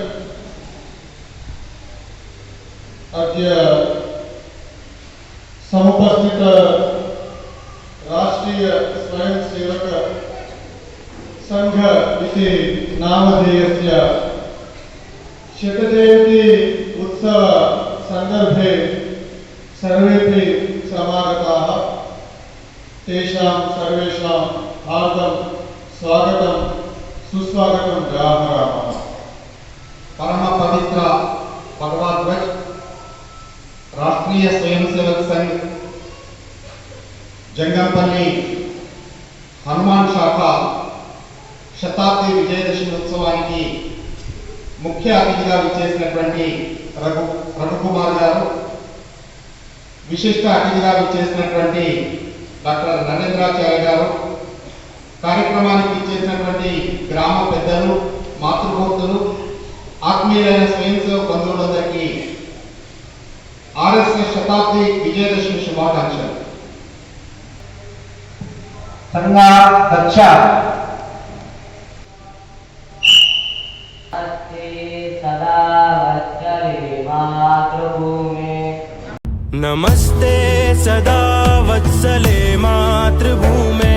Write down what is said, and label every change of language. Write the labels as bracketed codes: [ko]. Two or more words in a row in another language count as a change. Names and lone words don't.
[sa] अद्य समुपस्थित राष्ट्रीय स्वयंसेवक संघ इति नामधेयस्य शतजयन्ती उत्सव सन्दर्भे सर्वेपि समागताः तेषां सर्वेषां हार्दं स्वागतं सुस्वागतं जयामरामः। परम पवित्र भगवद्वच राष्ट्रीय स्वयंसेवक संघ जंगमपल्ली हनुमान शाखा [te] శతాబ్ది విజయదశమి ఉత్సవానికి ముఖ్య అతిథిగా విచ్చేసినటువంటి రఘుకుమార్ గారు, విశిష్ట అతిథిగా విచ్చేసినటువంటి డాక్టర్ నరేంద్రాచార్య గారు, కార్యక్రమానికి ఇచ్చేసినటువంటి గ్రామ పెద్దలు, మాతృమూర్తులు, ఆత్మీయులైన స్వయం సేవక బంధువులందరికీ ఆర్ఎస్ఎస్ శతాబ్ది విజయదశమి శుభాకాంక్షలు. [sa] नमस्ते सदा वत्सले मातृभूमे,